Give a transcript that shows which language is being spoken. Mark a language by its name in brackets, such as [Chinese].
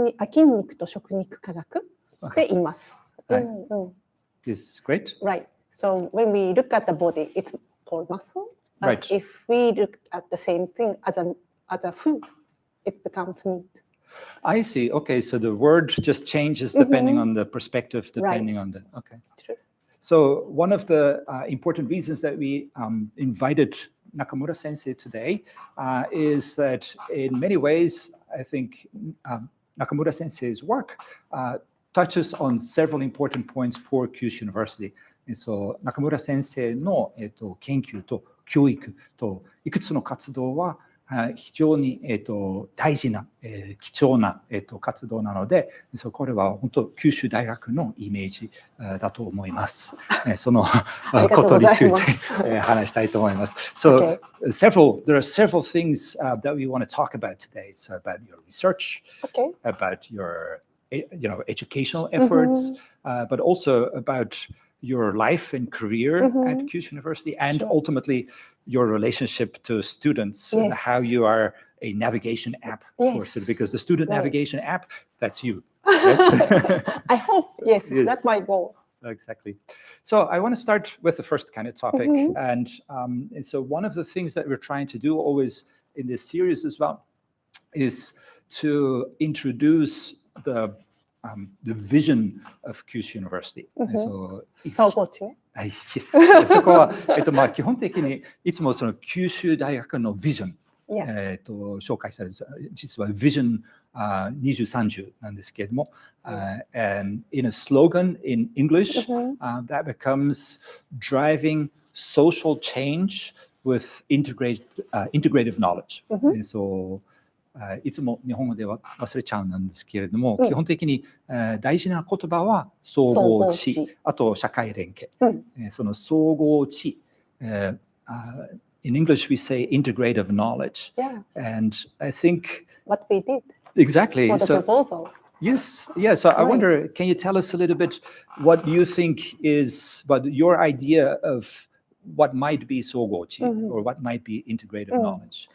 [Japanese] 筋肉と食肉科学で言います。 [English] Is great. Right. So when we look at the body, it's called muscle. But Right. if we look at the same thing as a food, it becomes meat. I see. Okay, so the word just changes depending on the perspective, depending on the. Okay. That's true. So one of the important reasons that we invited Nakamura Sensei today is that in many ways, I think Nakamura Sensei's work touches on several important points for Kyushu University. [Japanese] And so 中村先生の、研究と教育といくつの活動は非常に、大事な、貴重な、活動なので、これは本当九州大学のイメージだと思います。そのことについて話したいと思います。 [English] So there are several things that we want to talk about today. So about your research, about your educational efforts, but also about your life and career at Kyushu University, and ultimately your relationship to students, and how you are a navigation app for students, because the student navigation app, that's you. Right? I hope, yes, that's my goal. Exactly. So I want to start with the first kind of topic. And so one of the things that we're trying to do always in this series as well is to introduce the vision of Kyushu University. So [Japanese] 総合知ね。 [English] Yes. [Japanese] そこは、基本的にいつもその九州大学のビジョン、紹介される。実はビジョン2030なんですけれども、 [English] and in a slogan in English, that becomes driving social change with integrative knowledge. [Japanese] Soいつも日本語では忘れちゃうんですけれども、基本的に大事な言葉は総合知、あと社会連携。 [English] その総合知、in English we say integrative knowledge. And I think what we did. Exactly. For the proposal. Yes. Yeah. So I wonder, can you tell us a little bit what you think is your idea of what might be 総合知 or what might be integrative knowledge?